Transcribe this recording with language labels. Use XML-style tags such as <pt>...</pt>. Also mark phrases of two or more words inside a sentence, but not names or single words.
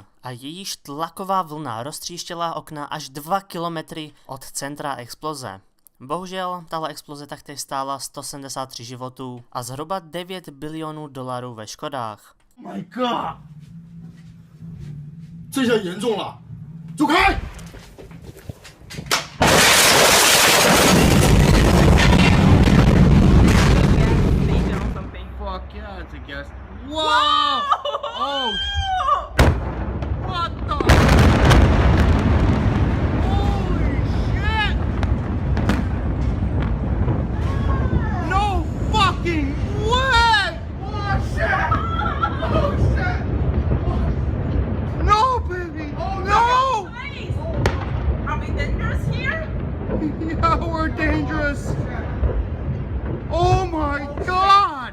<cs>A jejíž tlaková vlna roztříštěla okna až 2 kilometry od centra exploze. Bohužel, tahle exploze taktéž stála 173 životů a zhruba 9 bilionů dolarů ve škodách.</cs> <en>My God！</en> <zh>这下严重了，走开！</zh> <en>Whoa! Oh! What the? Holy shit! No fucking way! Oh shit! Oh shit! No, baby! Oh no! Are we dangerous here? Yeah, we're dangerous! Oh my God!</en>